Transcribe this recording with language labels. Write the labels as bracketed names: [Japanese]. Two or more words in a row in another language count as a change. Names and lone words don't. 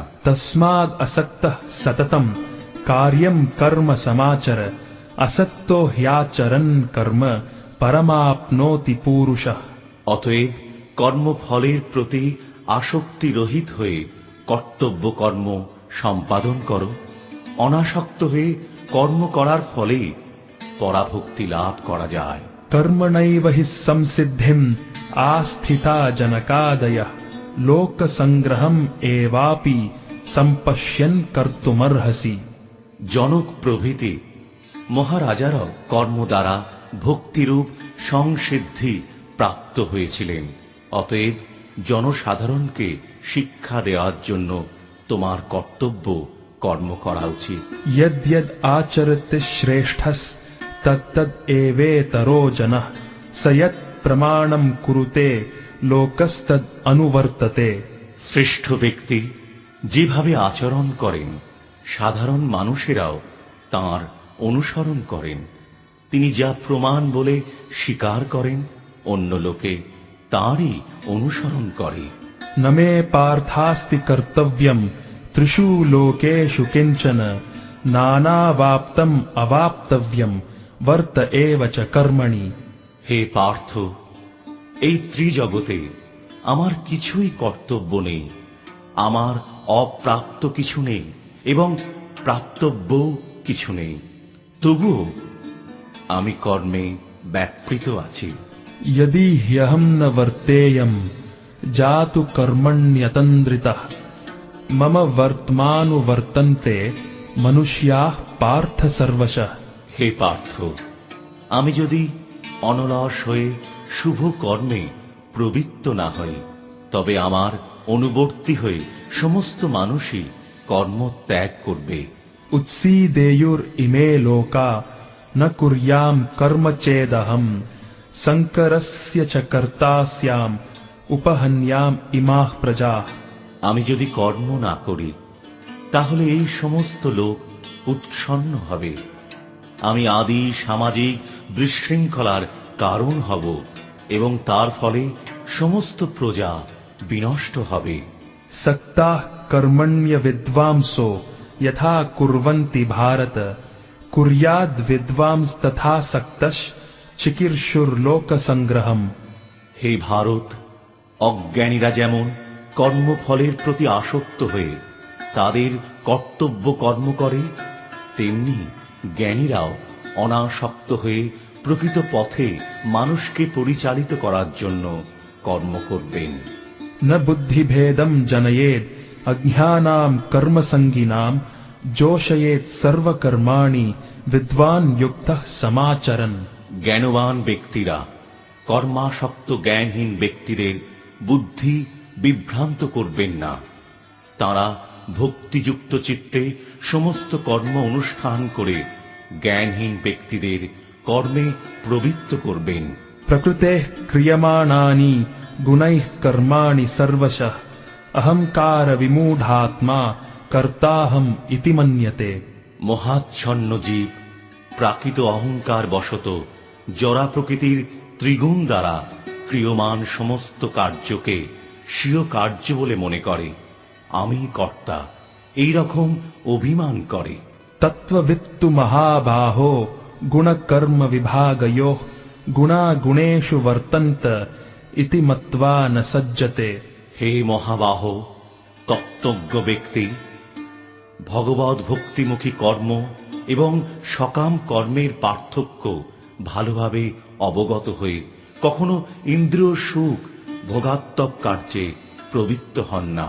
[Sanskrit] तस्माद् असक्तः सततं कार्यं कर्म समाचर असक्तो ह्याचरन् कर्म परमाप्नोति पूरुषः। [Bangla] অতএব কর্মফলের প্রতি আসক্তি রহিত হয়ে কর্তব্য কর্ম সম্পাদন করো। অনাসক্ত হয়ে কর্ম করার ফলে পরাভক্তি লাভ করা যায়। [Sanskrit] कर्मणैव हि संसिद्धिम् आस्थिता जनकादयः लोकसंग्रहम् एवापि सम्पश्यन् कर्तुमर्हसि। [Bangla] জনক প্রভৃতি মহারাজারাও কর্ম দ্বারা ভক্তিরূপ সংসিদ্ধি প্রাপ্ত হয়েছিলেন। অতএব জনসাধারণকে শিক্ষা দেওয়ার জন্য তোমার কর্তব্য কর্ম করা উচিত। [Sanskrit] यद्यद् आचरति श्रेष्ठस् तत्तद् एवेतरो जनः स यत् प्रमाणं कुरुते लोकस्तद् अनुवर्तते। [Bangla] শ্রেষ্ঠ ব্যক্তি যেভাবে আচরণ করেন সাধারণ মানুষেরাও তাঁর অনুসরণ করেন। তিনি যা প্রমাণ বলে স্বীকার করেন অন্য লোকে তাঁরই অনুসরণ করে। [Sanskrit] न मे पार्थास्ति कर्तव्यं त्रिषु लोकेषु किंचन नानावाप्तम् अवाप्तव्यं वर्त एव च कर्मणि। [Bangla] হে পার্থ, এই ত্রিজগতে আমার কিছুই কর্তব্য নেই, আমার অপ্রাপ্ত কিছু নেই এবং প্রাপ্তব্য কিছু নেই, তবুও আমি কর্মে ব্যাপৃত আছি। [Sanskrit] यदि ह्यहं न वर्तेयं जातु कर्मण्यतन्द्रितः मम वर्त्मानुवर्तन्ते मनुष्याः पार्थ सर्वशः। [Bangla] হে পার্থ, আমি যদি অনলস হয়ে শুভ কর্মে প্রবৃত্ত না হই তবে আমার অনুবর্তী হয়ে সমস্ত মানুষই কর্ম ত্যাগ করবে। [Sanskrit] उत्सीदेयुर इमे लोका न कुर्याम कर्म चेदहम संकरस्य च कर्ता स्याम उपहन्याम इमाः प्रजाः। [Bangla] আমি যদি কর্ম না করি তাহলে এই সমস্ত লোক উৎসন্ন হবে, আমি আদি সামাজিক বিশৃঙ্খলার কারণ হব এবং তার ফলে সমস্ত প্রজা বিনষ্ট হবে। [Sanskrit] सक्ताः कर्मण्य विद्वांसो यथा कुर्वन्ति भारत कुर्याद् विद्वांस तथा सक्तश् चिकीर्षुर्लोक संग्रहम्। [Bangla] হে ভারত, অজ্ঞানীরা যেমন কর্মফলের প্রতি আসক্ত হয়ে তাদের কর্তব্য কর্ম করে তেমনি জ্ঞানীরাও অনাসক্ত হয়ে প্রকৃত পথে মানুষকে পরিচালিত করার জন্য কর্ম করবেন। [Sanskrit] न बुद्धिभेदं जनयेद् अज्ञानां कर्मसंगिनां जोषयेत् सर्वकर्माणि विद्वान् युक्तः समाचरन्। [Bangla] জ্ঞানবান ব্যক্তিরা কর্মাসক্ত জ্ঞানহীন ব্যক্তিদের বুদ্ধি বিভ্রান্ত করবেন না, তারা ভক্তিযুক্ত চিত্তে সমস্ত কর্ম অনুষ্ঠান করে জ্ঞানহীন ব্যক্তিদের কর্মে প্রবৃত্ত করবেন। [Sanskrit] प्रकृतेः क्रियमाणानि गुणैः कर्माणि सर्वशः अहंकार विमूढात्मा कर्ताहम् इति मन्यते। [Bangla] মহাচ্ছন্ন জীব প্রাকৃত অহংকার বশত জরা প্রকৃতির ত্রিগুণ দ্বারা ক্রিয়মান সমস্ত কার্যকে স্বীয় কার্য বলে মনে করে, আমি কর্তা এই রকম অভিমান করে। [Sanskrit] तत्त्ववित्तु महाबाहो गुणकर्म विभागयोः गुणा गुणेषु वर्तन्त इति मत्वा न सज्जते। [Bangla] হে মহাবাহ, তত্ত্বজ্ঞ ব্যক্তি ভগবৎ ভক্তিমুখী কর্ম এবং সকাম কর্মের পার্থক্য ভালোভাবে অবগত হয়ে কখনো ইন্দ্রিয় সুখ ভোগাত্মক কার্যে প্রবৃত্ত হন না।